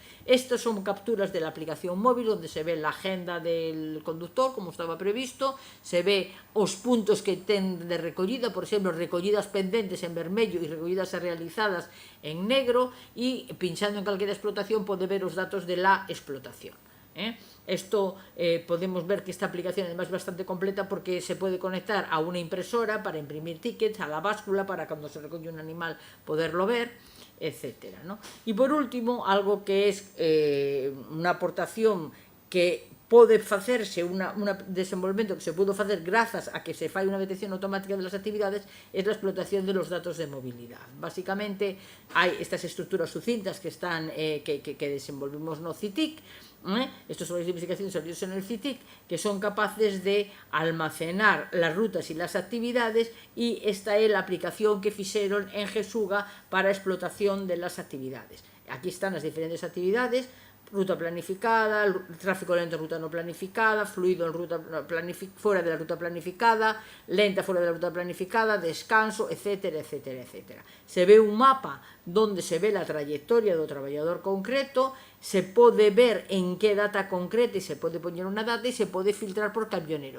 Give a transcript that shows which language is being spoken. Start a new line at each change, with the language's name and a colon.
Galician: Estos son capturas de la aplicación móvil onde se ve la agenda del conductor, como estaba previsto, se ve os puntos que ten de recollida, por exemplo, recollidas pendentes en vermello e recollidas e realizadas en negro, e pinchando en calquera explotación pode ver os datos de la explotación.
Spanish: Esto podemos ver que esta aplicación además es bastante completa porque se puede conectar a una impresora para imprimir tickets, a la báscula para cuando se recoge un animal poderlo ver, etcétera.
Galician: Y por último, algo que es unha aportación que pode facerse un desenvolvemento que se pudo facer grazas a que se fai unha detección automática de las actividades es la explotación de los datos de movilidad. Básicamente hai estas estructuras sucintas que están que desenvolvimos no CITIC,
Spanish: estos son las investigaciones salidas en el CITIC,
Galician: que son capaces de almacenar las rutas y las actividades, y esta es la aplicación que fixeron en Jesuga para explotación de las actividades.
Spanish: Aquí están las diferentes actividades: ruta planificada, tráfico lento en ruta no planificada, fluido en ruta fuera de la ruta planificada, lenta fuera de la ruta planificada, descanso, etcétera, etcétera, etcétera.
Galician: Se ve un mapa donde se ve la trayectoria do traballador concreto, se pode ver en que data concreta e se pode poñer unha data e se pode filtrar por camionero.